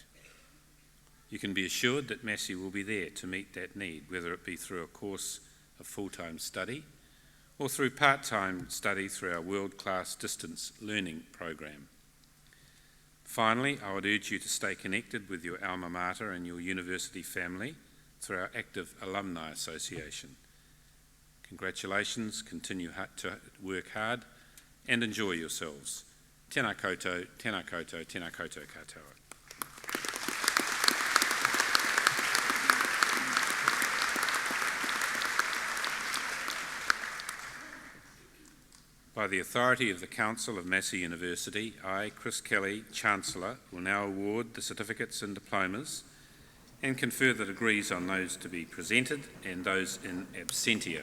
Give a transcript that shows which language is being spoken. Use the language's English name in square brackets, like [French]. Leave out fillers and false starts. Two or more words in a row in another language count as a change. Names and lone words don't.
[English] You can be assured that Massey will be there to meet that need, whether it be through a course of full-time study or through part-time study through our world-class distance learning program. Finally, I would urge you to stay connected with your alma mater and your university family through our active alumni association. Congratulations, continue to work hard and enjoy yourselves. [Māori] Tēnā koutou, tēnā koutou, tēnā koutou katoa. [English] By the authority of the Council of Massey University, I, Chris Kelly, Chancellor, will now award the certificates and diplomas and confer the degrees on those to be presented and those in absentia.